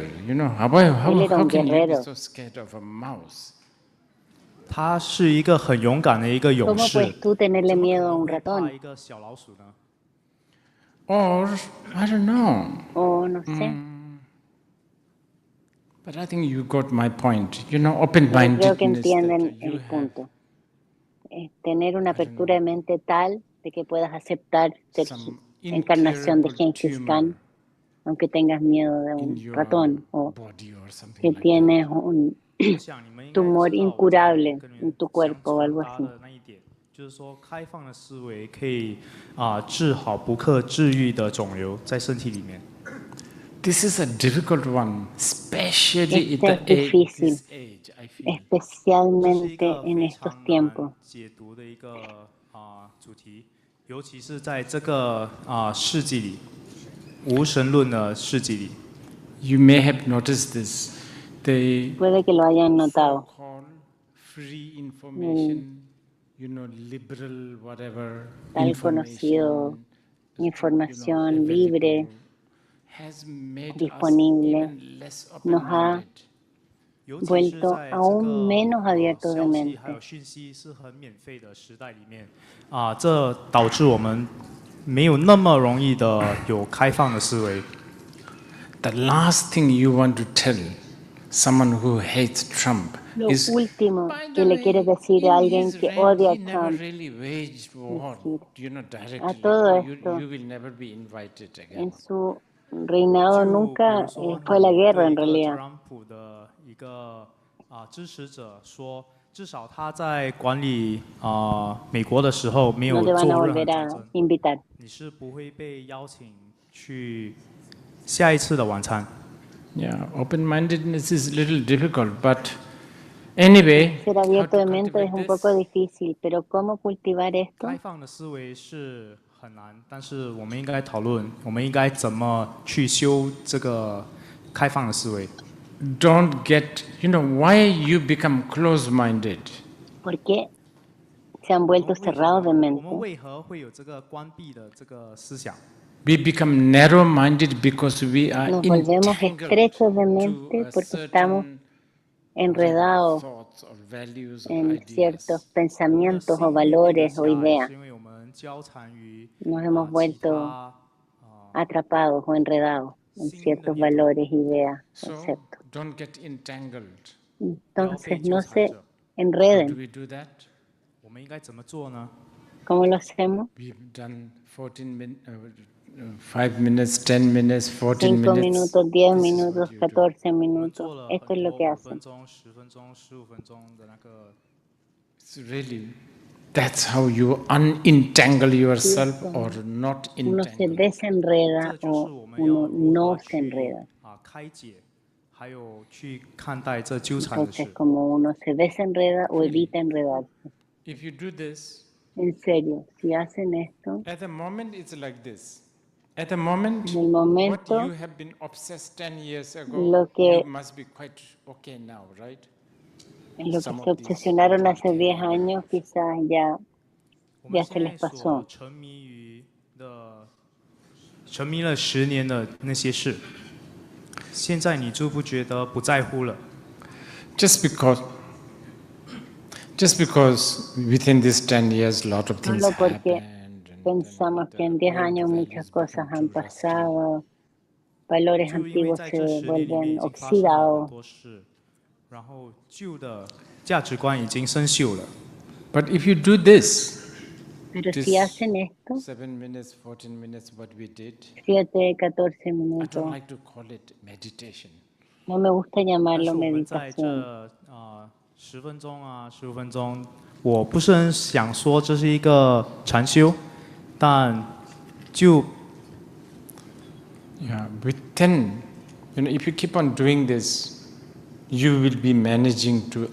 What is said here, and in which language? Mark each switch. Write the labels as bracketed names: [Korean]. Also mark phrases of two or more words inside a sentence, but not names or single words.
[English] You know, how [Spanish] Él era un [English] can you be [Spanish] guerrero. [English] so scared of a mouse? [Chinese] 他是一个很勇敢的一个勇 [Spanish] ¿Cómo [Chinese] 士， [Spanish] puedes tú tenerle [Chinese] 怎么可 [Spanish] miedo a [Chinese] 能 [Spanish] un [Chinese] 会怕 [Spanish] ratón? [Chinese] 一个小老鼠呢？ [English] Or, I don't know. [Spanish] O no sé. [English] But I think you got my point. You know, [Spanish] Yo creo que [English] open-mindedness [Spanish] entienden [English] that you [Spanish] el [English] have. [Spanish] punto. Tener una apertura de mente tal de que puedas aceptar ser [English] Some [Spanish] encarnación de [English] incurable [Spanish] Genghis [English] tumor [Spanish] Khan, aunque tengas miedo de [English] in [Spanish] un [English] your [Spanish] ratón, o [English] body or something [Spanish] que [English] like [Spanish] tienes un [Chinese] 我想你们应该 [Spanish] tumor [Chinese] 知道我在 [Spanish] incurable [Chinese] 跟你 [Spanish] en [Chinese] 们 [Spanish] tu [Chinese] 想 [Spanish] cuerpo o [Chinese] 传 [Spanish] algo [Chinese] 达 [Spanish] así. [Chinese] 的那一点，就是说开放的思维可以治好不可治愈的肿瘤在身体里面。 [English] This is a difficult one, especially [Spanish] Este [English] at [Spanish] es [English] the age, [Spanish] difícil, [English] this age, I feel. [Chinese] 这是一 [Spanish] especialmente [Chinese] 个 [Spanish] en [Chinese] 非 [Spanish] estos [Chinese] 常 [Spanish] tiempos. [Chinese] 难解读的一个主题，尤其是在这个世纪里，无神论的世纪里。 [English] You may have noticed this. The [Spanish] Puede que lo hayan notado. [English] so-called free information, you know, liberal whatever [Spanish] Tal conocido información libre, [English] available, has made us [Spanish] disponible, [English] even less [Spanish] nos ha [English] open-minded. [Chinese] 尤其是 [Spanish] vuelto [Chinese] 在这 [Spanish] aún [Chinese] 个 [Spanish] menos abiertos de [Chinese] 消息还 [Spanish] mente. [Chinese] 有讯息是很免费的时代里面，这导致我们没有那么容易的有开放的思维。 [English] The last thing you want to tell someone who hates Trump [Spanish] Lo [English] is, [Spanish] último [English] by [Spanish] que [English] the [Spanish] le quieres [English] way, [Spanish] decir [English] in [Spanish] a alguien [English] his [Spanish] que [English] reign, [Spanish] odia [English] he [Spanish] a [English] never [Spanish] Trump, [English] really waged war, [Spanish] decir, [English] you know, directly. [Spanish] a todo [English] Oh, [Spanish] esto, [English] you will never be invited again. [Spanish] en su reinado [Chinese] 就比 [Spanish] nunca [Chinese] 如说 [Spanish] fue la [Chinese] 你 [Spanish] guerra [Chinese] 对 [Spanish] en [Chinese] 一个 [Spanish] realidad. [Chinese] 特朗普的一个支持者说，至少他在管理美国的时候没 [Spanish] No [Chinese] 有 [Spanish] te van a [Chinese] 做任何 [Spanish] volver [Chinese] 战 [Spanish] a [Chinese] 争， [Spanish] invitar. [Chinese] 你是不会被邀请去下一次的晚餐。 [English] Yeah, open-mindedness is a little difficult, but anyway, [Spanish] Ser [English] how [Spanish] abierto [English] to [Spanish] de mente es [English] cultivate [Spanish] un poco [English] this? [Spanish] difícil, pero ¿cómo cultivar esto? [Chinese] 开放的思维是很难，但是我们应该讨论，我们应该怎么去修这个开放的思维。 [English] Don't get, why you become close-minded? [Spanish] ¿Por qué se han [Chinese] 我 [Spanish] vuelto [Chinese] 们为 [Spanish] cerrados de [Chinese] 我们 [Spanish] mente? [Chinese] 为何会有这个关闭的这个思想？ [English] We become narrow-minded because we are [Spanish] Nos volvemos [English] entangled [Spanish] estrechos de [English] to [Spanish] mente [English] a [Spanish] porque estamos [English] certain [Spanish] enredados [English] thoughts or values or [Spanish] en ciertos [English] ideas. [Chinese] 我们的 [Spanish] pensamientos [Chinese] 心 [Spanish] o [Chinese] 会闭得 [Spanish] valores o [Chinese] 狭隘， [Spanish] ideas. [Chinese] 是因为我们交缠于 [Spanish] Nos hemos [Chinese] 其 [Spanish] vuelto [Chinese] 他 [Spanish] atrapados o enredados en [Chinese] 新的 [Spanish] ciertos [Chinese] 念头， [Spanish] valores, ideas, [English] So [Spanish] conceptos. [English] don't get entangled. [Chinese] 不要被 [Spanish] Entonces [Chinese] 纠 [Spanish] no [Chinese] 缠 [Spanish] se [Chinese] 着。 [English] How do [Spanish] enreden. [English] we do that? [Chinese] 我们应该怎么做呢？ [Spanish] ¿Cómo lo hacemos? [English] We've done 5 minutes, 10 minutes, 14 [Spanish] 5 [English] minutes. [Spanish] minutos, 10 [English] This is what [Spanish] minutos, [English] you do. [Spanish] 14 [Chinese] 我们 [Spanish] minutos. [Chinese] 做了 [Spanish] Esto [Chinese] 很 [Spanish] es lo [Chinese] 多 [Spanish] que [Chinese] 5 [Spanish] hacen. [Chinese] 分钟、10分钟、15分钟的那个。 [English] It's really, that's how you unentangle yourself or not [Spanish] Uno se [English] entangle. [Chinese] 这 [Spanish] desenreda [Chinese] 就是 [Spanish] o [Chinese] 我们要 [Spanish] uno [Chinese] 如 [Spanish] no [Chinese] 何 [Spanish] se [Chinese] 去 [Spanish] enreda. [Chinese] 开解，还有去看待这纠缠的 [Spanish] Entonces, [Chinese] 事。 [Spanish] como uno se desenreda o [English] Really. [Spanish] evita enredarse. [English] If you do this, [Spanish] En serio, si hacen esto, [English] at the moment it's like this. At the moment, [Spanish] en el [English] what [Spanish] momento, [English] you have been obsessed 10 years ago, [Spanish] lo que, [English] you must be quite okay now, right? [Spanish] en lo que [English] Some [Spanish] se [English] of these [Spanish] obsesionaron [English] don't [Spanish] hace [English] carry [Spanish] 10 [English] away. [Spanish] años, quizás ya [Chinese] 我们 [Spanish] se [Chinese] 现 [Spanish] les [Chinese] 在所 [Spanish] pasó. [Chinese] 沉迷于的、沉迷了10年的那些事，现在你就不觉得不在乎了？ [English] Just because within these 10 years a lot of things [Spanish] Solo porque [English] happened. and [Spanish] pensamos que en [English] the [Spanish] 10 [English] old [Spanish] años [English] values [Spanish] muchas [English] become [Spanish] cosas [English] too [Spanish] han [English] rusty. [Spanish] pasado, valores [Chinese] 就因为 [Spanish] antiguos [Chinese] 在 [Spanish] se [Chinese] 这10年里面 [Spanish] vuelven [Chinese] 已经发生了很 [Spanish] oxidados. [Chinese] 多事，然后旧的价值观已经生锈了。 [English] But if you do this, [Spanish] Pero [English] this [Spanish] si hacen esto, [English] 7 minutes, 14 minutes, what we did, [Spanish] 7, 14 [English] I don't [Spanish] minutos, [English] like to call it meditation. [Spanish] no me gusta [Chinese] 但 [Spanish] llamarlo [Chinese] 是我们在 [Spanish] meditación. [Chinese] 这10分钟15分钟，我不是很想说这是一个禅修，但就 [English] Yeah, within, if you keep on doing this, you will be managing to